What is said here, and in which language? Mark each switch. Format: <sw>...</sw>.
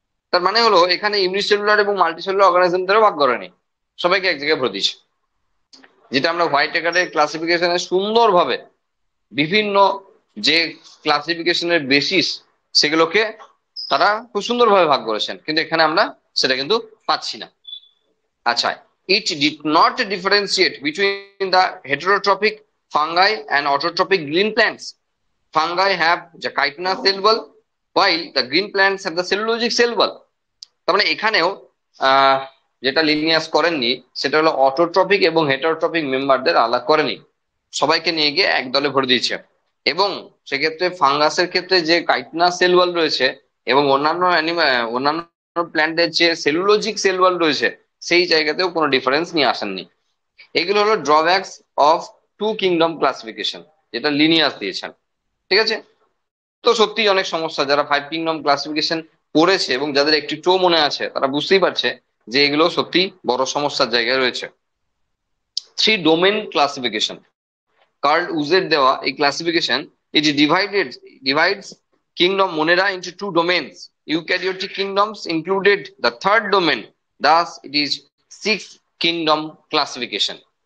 <bn>তার মানে হলো এখানে ইউনিসেলুলার এবং মাল্টিসেলুলার অর্গানিজমদেরও ভাগ করেনি, সবাইকে এক জায়গায় ভরে দিয়েছে। যেটা আমরা হোয়াইট একারের ক্লাসিফিকেশনে সুন্দরভাবে বিভিন্ন যে ক্লাসিফিকেশনের বেসিস সেগুলোকে তারা খুব সুন্দরভাবে ভাগ করেছেন, কিন্তু এখানে আমরা সেটা কিন্তু পাচ্ছি না। আচ্ছা,</bn> <en>It did not differentiate between the heterotrophic fungi and autotrophic green plants. Fungi have the chitinous cell wall, while the green plants have the cellulosic cell wall.</en> <bn>তার মানে এখানেও আহ যেটা লিনিয়াস করেননি সেটা হলো অটোট্রপিক এবং হেটারোট্রপিক মেম্বারদের আলাদা করেনি, সবাইকে নিয়ে গিয়ে এক দলে ভরে দিয়েছে। এবং সেক্ষেত্রে ফাঙ্গাসের ক্ষেত্রে যে কাইটনাস সেল ওয়াল রয়েছে এবং অন্যান্য প্ল্যান্টের যে সেলুলোজিক সেল ওয়াল রয়েছে সেই জায়গাতেও কোনো ডিফারেন্স নিয়ে আসেননি। এগুলো হলো drawbacks of two kingdom classification, যেটা লিনিয়াস দিয়েছেন। ঠিক আছে, তো সত্যি অনেক সমস্যা, যারা ফাইভ কিংডম ক্লাসিফিকেশন পড়েছে এবং যাদের একটু মনে আছে তারা বুঝতেই পারছে যে এগুলো সত্যি বড় সমস্যার জায়গায় রয়েছে। থ্রি ডোমেন ক্লাসিফিকেশন, কার্ল উজের দেওয়া এই classification,</bn> <en>It divides kingdom Monera into two domains. Eukaryotic kingdoms included the third domain. Thus, it is six kingdom classification.</en>